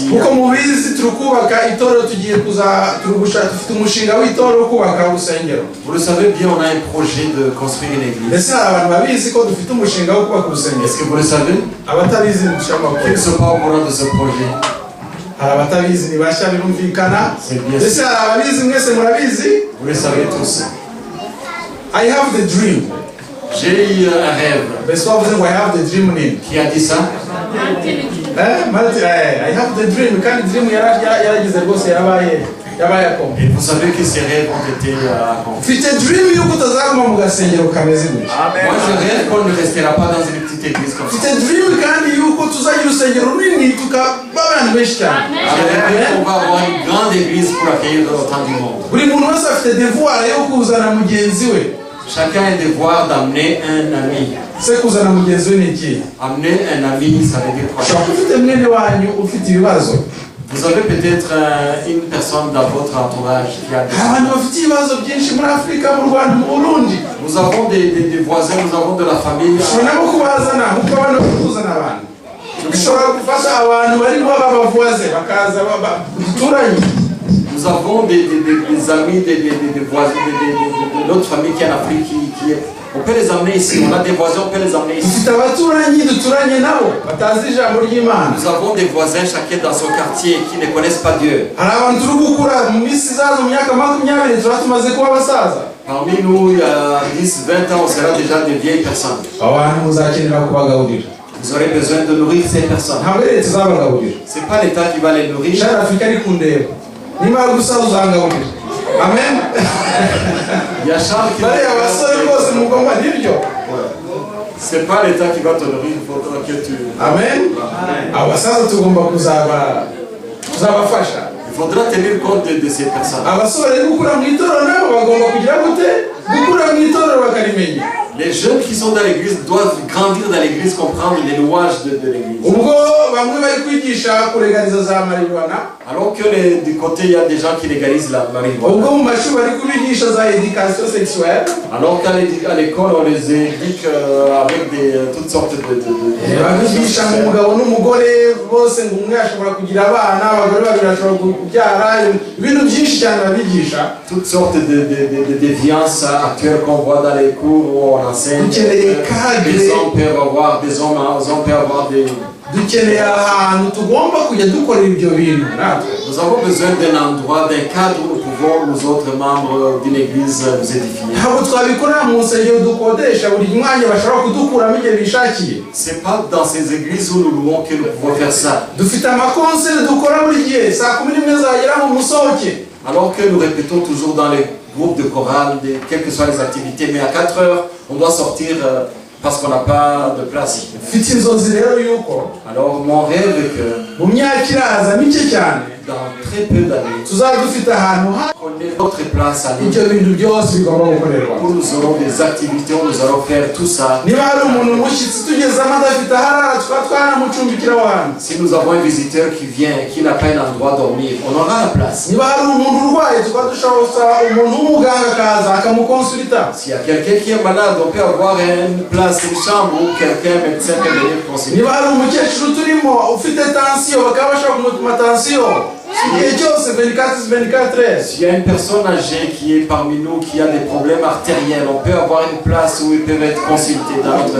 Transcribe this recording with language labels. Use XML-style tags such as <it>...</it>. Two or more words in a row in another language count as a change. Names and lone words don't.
<fr>Vous le savez bien, on a un projet de construire une église. Est-ce que vous le savez? Qui ne sont pas au courant de ce projet? C'est bien sûr. Vous le savez tous.</fr> <en>I have the dream.</en> <fr>J'ai eu un rêve.</fr> <rw>mbese wavuze ngo</rw> <en>I have the dream</en> <rw>nini?</rw> <fr>Qui a dit ça?</fr> <en>I have the dream</en> <rw>kandi dream yaragize rwose yabaye akoma.</rw> <fr>Et vous savez que ces rêves ont été accomplis.</fr> <rw>Mfite dream yuko utazaguma mu gasengero kameze gutya.</rw> <fr>Moi je rêve qu'on ne restera pas dans une petite église comme ça.</fr> <rw>Mfite dream kandi yuko tuzagira urusengero runini tukaba abantu benshi cyane.</rw> <fr>Je rêve qu'on va avoir une grande église pour accueillir autant du monde.</fr> <rw>Buri muntu wese afite devoir yo kuzana mugenzi we.</rw> <fr>Chacun a le devoir d'amener un ami.</fr> <rw>Se kuzana mugenzi we ni iki?</rw> <fr>Amener un ami, ça veut dire quoi?</fr> <rw>Ushobora ufite mwene wanyu ufite ibibazo.</rw> <fr>Vous avez peut-être une personne dans votre entourage qui a des</fr> <rw>abantu bafite ibibazo byinshi muri Afurika, mu Rwanda, mu Burundi.</rw> <fr>Nous avons des voisins, nous avons de la famille.</fr> <rw>ushobora no kubazana nkuko abantu bakuzana abantu. ushobora gufasha abantu barimo babavoise bakaza duturanye.</rw> <fr>Nous avons des amis, des voisins, de notre famille qui est en Afrique, on peut les amener ici. On a des voisins, on peut les amener ici.</fr> <rw>Dufite abaturanyi duturanye nabo batazi ijambo ry'Imana.</rw> <fr>Nous avons des voisins, chacun dans son quartier, qui ne connaissent pas Dieu.</fr> <rw>Hari abantu turi gukura mu minsi izaza mu myaka 20 tuba tumaze kuba abasaza.</rw> <fr>Parmi nous, il y a 10, 20 ans, on sera déjà des vieilles personnes.</fr> <rw>Abantu muzakenera kubagaburira.</rw> <fr>Vous aurez besoin de nourrir ces personnes.</fr> <rw>ntabwo leta izabagaburira.</rw> <fr>Ce n'est pas l'État qui va les nourrir.</fr> <rw>Shara Afurika ari kundeba nimara gusaza uzangaburira. Amen.</rw> <fr>Il y a Charles qui</fr> <rw>bariya basore rwose mugomba nibyo.</rw> <fr>C'est pas l'État qui va te nourrir, il faudra que tu... Amen.</fr> <rw>Abasaza tugomba kuzabafasha.</rw> <fr>Il faudra tenir compte de ces personnes.</fr> <rw>Abasore gukura mu itorero nabo bagomba kugira gute? Gukura mu itorero bakarimenya.</rw> <fr>Les jeunes qui sont dans l'église doivent grandir dans l'église, comprendre les louages de l'église.</fr> <rw>Ubwo bamwe bari kwigisha kulegaliza za marijuana.</rw> <fr>Alors que du côté, il y a des gens qui légalisent la marijuana.</fr> <rw>Ubwo mu mashuri bari kubigisha za</rw> <fr>éducation sexuelle. Alors qu'à l'école, on les éduque avec toutes sortes de...</fr> <rw>babigisha mu mugabo n'umugore bose ngo umwe ashobora kugira abana, abagore babiri bashobora kubyara, ibintu byinshi cyane babigisha.</rw> <fr>Toutes sortes de déviances actuelles qu'on voit dans les cours où on enseigne. Les hommes peuvent avoir des</fr> <rw>dukeneye ahantu tugomba kujya dukorera ibyo bintu natwe.</rw> <fr>Nous avons besoin d'un endroit, d'un cadre où nous pouvons, nous autres membres d'une église, nous édifier.</fr> <rw>Ntabwo twabikorera mu nsengero dukodesha buri mwanya bashobora kudukuramo igihe bishakiye.</rw> <fr>C'est pas dans ces églises où nous louons que nous pouvons faire ça.</fr> <rw>Dufite amakonseri dukora buri gihe saa 11 zagera mu musohoke.</rw> <fr>Alors que nous répétons toujours dans les groupes de chorale, quelles que soient les activités, mais à 4 heures, on doit sortir parce qu'on n'a pas de place.</fr> <rw>Mfite inzozi rero yuko</rw> <fr>Alors mon rêve est que</fr> <rw>mu myaka iraza mike cyane</rw> <fr>dans très peu d'années,</fr> <rw>tuzaba dufite ahantu</rw> <fr>on ait notre place à nous.</fr> <rw>ibyo bintu byose bigomba gukorerwa.</rw> <fr>Où nous aurons des activités, où nous allons faire tout ça.</fr> <rw>Niba hari umuntu mushyitsi tugezamo adafite aharara tukaba twanamucumbikira aho hantu.</rw> <fr>Si nous avons un visiteur qui vient et qui n'a pas un endroit à dormir, on aura la place.</fr> <rw>Niba hari umuntu urwaye tukaba dushobora umuntu w'umuganga akaza akamukonsulita.</rw> <fr>S'il y a quelqu'un qui est malade, on peut avoir une place, une chambre où quelqu'un, médecin peut venir consulter.</fr> <rw>Niba hari umukecuru turimo ufite tension bakaba bashobora kumupima tension igihe cyose 24/24.</rw> <fr>S'il y a une personne âgée qui est parmi nous, qui a des problèmes artériels, on peut avoir une place où ils peuvent être consultés dans notre...</fr>